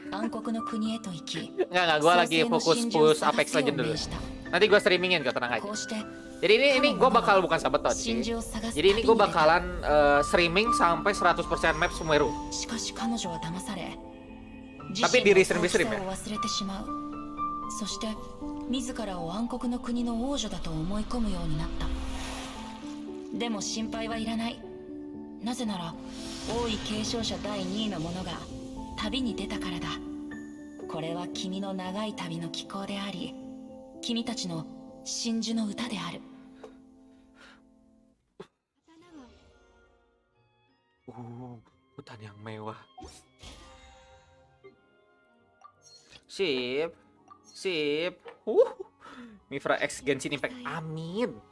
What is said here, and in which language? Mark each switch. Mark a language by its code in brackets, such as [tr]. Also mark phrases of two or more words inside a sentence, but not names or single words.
[id] Enggak, gue lagi fokus push Apex Legend dulu. Nanti gue streamingin kok, tenang aja. Jadi ini gue bakal bukan sabotage sih. Jadi ini gue bakalan streaming sampai 100% map Sumeru. Tapi di restream ya. [ja] 自らを暗黒の国の王女だと思い込むようになった。でも心配はいらない。なぜなら王位継承者第2位の者が旅に出たからだ。これは君の長い旅の寄稿であり、君たちの真珠の歌である。 [id] Hutan yang mewah. Sip. MiFRA X Genshin Impact. Amin.